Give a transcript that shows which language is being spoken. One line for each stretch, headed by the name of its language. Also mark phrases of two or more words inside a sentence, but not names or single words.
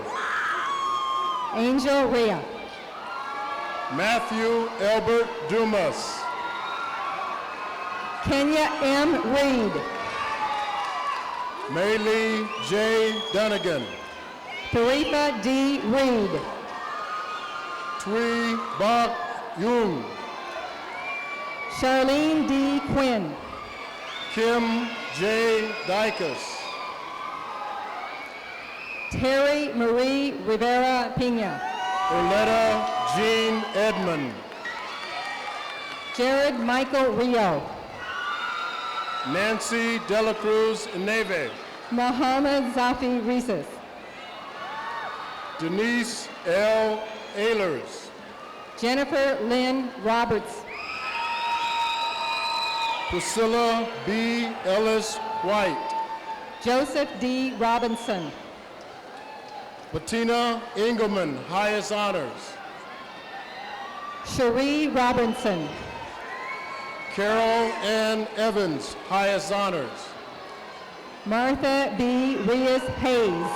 English: Angel Rhea. Matthew Albert Dumas. Kenya M. Reed. Maylee J. Dunnigan. Tarifa D. Reed. Tui Bok Yoon. Charlene D. Quinn. Kim J. Dykus. Terry Marie Rivera Pina. Orletta Jean Edmond. Jared Michael Rio. Nancy Dela Cruz Neve. Mohammed Zafi Reeses. Denise L. Ehlers. Jennifer Lynn Roberts. Priscilla B. Ellis White. Joseph D. Robinson. Bettina Engelman, highest honors. Cherie Robinson. Carol Ann Evans, highest honors. Martha B. Reyes Hayes.